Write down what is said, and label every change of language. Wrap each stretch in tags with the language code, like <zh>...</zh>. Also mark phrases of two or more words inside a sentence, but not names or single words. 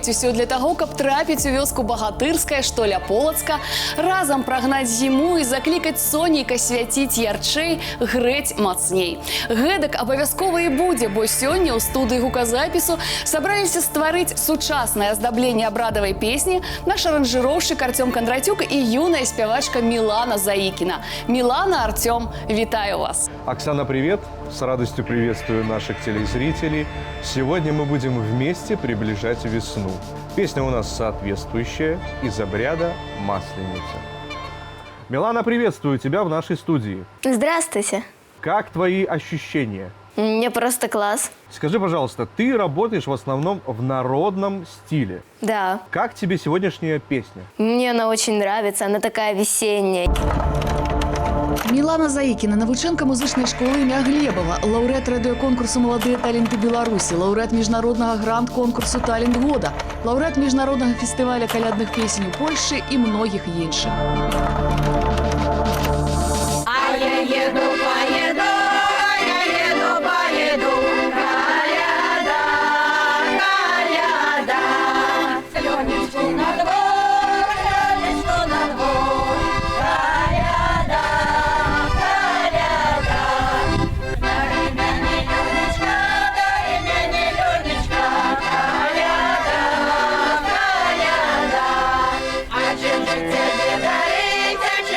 <be>Усё для таго, каб трапіць у вёску Багатырская, што ля Полацка, разам прагнаць зіму і заклікаць сонейка свяціць ярчэй, грэць мацней. Гэтак абавязкова і будзе, бо сёння ў студыі гуказапісу сабраліся стварыць сучаснае аздабленне абрадавай песні наш аранжыроўшчык Артём Кондратюк і юная спявачка Милана Заикина. Милана, Артём, витаю вас.</be> <ru>Оксана, привет! С радостью приветствую наших телезрителей. Сегодня мы будем вместе приближать весну. Песня у нас соответствующая, из обряда «Масленица». Милана, приветствую тебя в нашей студии. Здравствуйте. Как твои ощущения? Мне просто класс. Скажи, пожалуйста, ты работаешь в основном в народном стиле. Да. Как тебе сегодняшняя песня? Мне она очень нравится, она такая весенняя.</ru> <be>Милана Заикина, навучэнка музычнай школы імя Глебова, лаўрэат радыёконкурсу «Маладыя таленты Беларусі», лаўрэат міжнароднага гранд-конкурсу «Талент года», лаўрэат міжнароднага фестываля калядных песень у Польшчы і многіх іншых.</be> <ru>А я еду, поеду, коляда, коляда. Ленечку на двор, коляда, коляда. Дари мне Ленечка, коляда, коляда. А чем же тебе дарить?</ru>